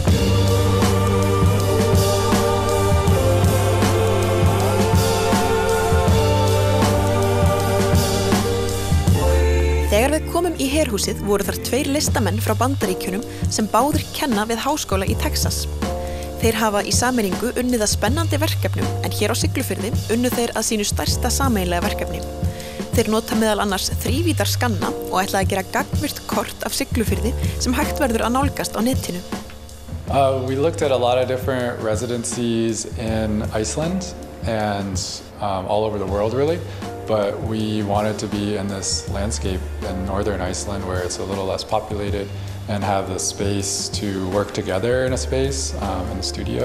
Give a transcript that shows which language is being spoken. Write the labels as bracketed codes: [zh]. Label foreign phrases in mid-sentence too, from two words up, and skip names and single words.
[is] Þegar við komum í herhúsið voru þar 2 listamenn frá Bandaríkjunum sem báðir kenna við háskóla í Texas. Þeir hafa í sameiningu unnið að spennandi verkefnum, en hér á Siglufirði unnu þeir að sínu stærsta sameiginlega verkefni. Þeir nota meðal annars þrívídar skanna og ætla að gera gagnvirkt kort af Siglufirði sem hægt verður að nálgast á netinu. [en] We looked at a lot of different residencies in Iceland and all over the world really, but we wanted to be in this landscape in northern Iceland where it's a little less populated and have the space to work together in a space in the studio.